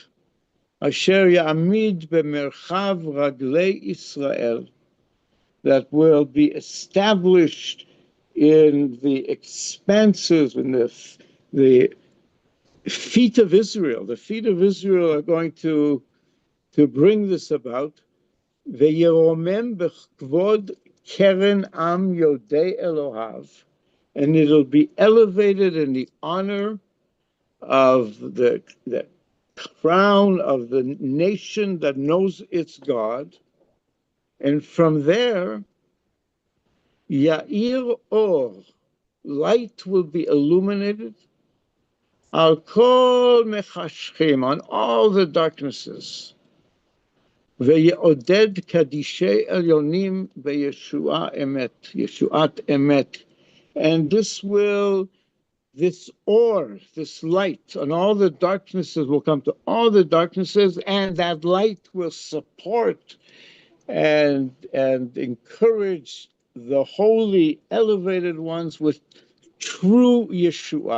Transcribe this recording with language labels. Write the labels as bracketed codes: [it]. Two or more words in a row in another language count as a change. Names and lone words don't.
[he] אשר יעמיד במרחב רגלי ישראל, [en] that will be established in the expanses, in the feet of Israel. The feet of Israel are going to bring this about. [he] וירומם בכבוד קרן עם יודעי אלוהיו, [en] and it'll be elevated in the honor of the crown of the nation that knows its God. And from there, [he] יאיר אור, [en] light will be illuminated, [he] על כל מחשכים, [en] on all the darknesses. [he] ויעודד קדישי עליונים בישועה אמת, ישועת אמת. [en] And this ore, this light, and all the darknesses will come to all the darknesses, and that light will support and encourage the holy, elevated ones with true Yeshua.